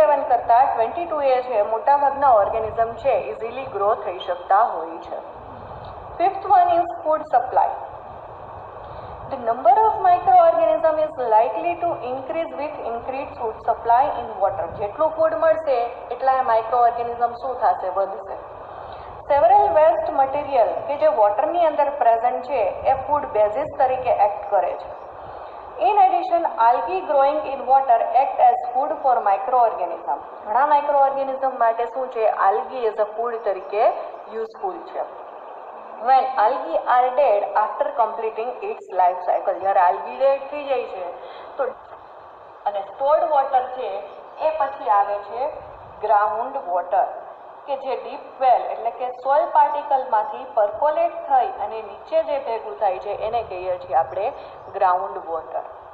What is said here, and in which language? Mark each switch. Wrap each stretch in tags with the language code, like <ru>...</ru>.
<gu>કરતા 22 એ છે મોટાભાગના ઓર્ગેનિઝમ છે ઇઝીલી ગ્રો થઈ શકતા હોય છે.</gu> <en>Fifth one is food supply. The number of microorganisms is likely to increase with increased food supply in water.</en> <gu>જેટલું ફૂડ મળશે એટલા માઇક્રોઓર્ગેનિઝમ શું થશે, વધશે. સેવરલ વેસ્ટ મટીરિયલ કે જે વોટરની અંદર પ્રેઝન્ટ છે એ ફૂડ બેઝિસ તરીકે એક્ટ કરે છે.</gu> <en>In addition, algae growing in water act as food for microorganism.</en> <gu>ઘણા માઇક્રોઓર્ગેનિઝમ માટે શું છે,</gu> <en>algae as a food</en> <gu>તરીકે યુઝફુલ છે.</gu> <en>When algae are dead after completing its life cycle,</en> <gu>જ્યારે algae dead થઈ જાય છે તો અને stored water છે એ પછી આવે છે ગ્રાઉન્ડ વોટર, કે જે ડીપ વેલ એટલે કે સોઇલ પાર્ટિકલમાંથી પરકોલેટ થઈ અને નીચે જે ભેગું થાય છે એને કહીએ છીએ આપણે ગ્રાઉન્ડ વોટર.</gu>